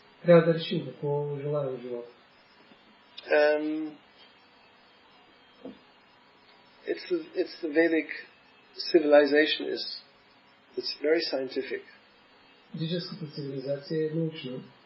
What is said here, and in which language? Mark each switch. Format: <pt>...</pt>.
<bg>Трябва да решим какво желаем в живота.</bg> <en>It's the Vedic civilization it's very scientific.</en> <bg>Ведическата цивилизация е научна.</bg>